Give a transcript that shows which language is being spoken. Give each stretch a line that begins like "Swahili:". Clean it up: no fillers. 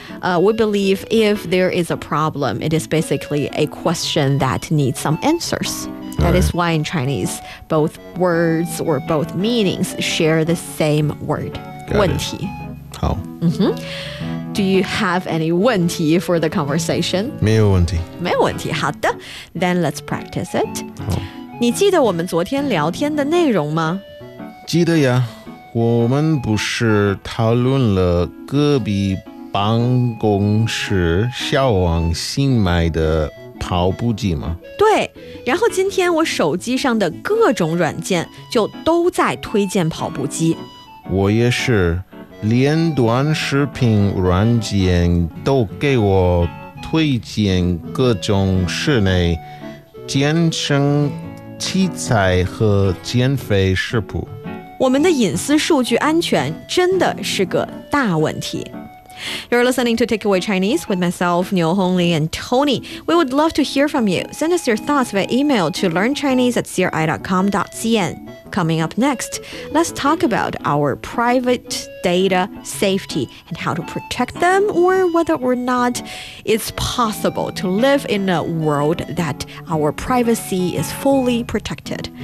English: We believe if there is a problem, it is basically a question that needs some answers. That is why in Chinese, both words or both meanings share the same word, 问题。
Chinese: 好。
English: Mm-hmm. Do you have any 问题 for the conversation?
Chinese: 没有问题。没有问题。好的。
English: Then let's practice it.
Chinese: 好。你记得我们昨天聊天的内容吗？记得呀。我们不是讨论了隔壁办公室小王新买的跑步机吗？对，然后今天我手机上的各种软件就都在推荐跑步机。我也是，连短视频软件都给我推荐各种室内健身器材和减肥食谱。我们的隐私数据安全真的是个大问题。
English: You're listening to Takeaway Chinese with myself, Niu Hongli, and Tony. We would love to hear from you. Send us your thoughts via email to learnchinese@cri.com.cn. Coming up next, let's talk about our private data safety and how to protect them or whether or not it's possible to live in a world that our privacy is fully protected.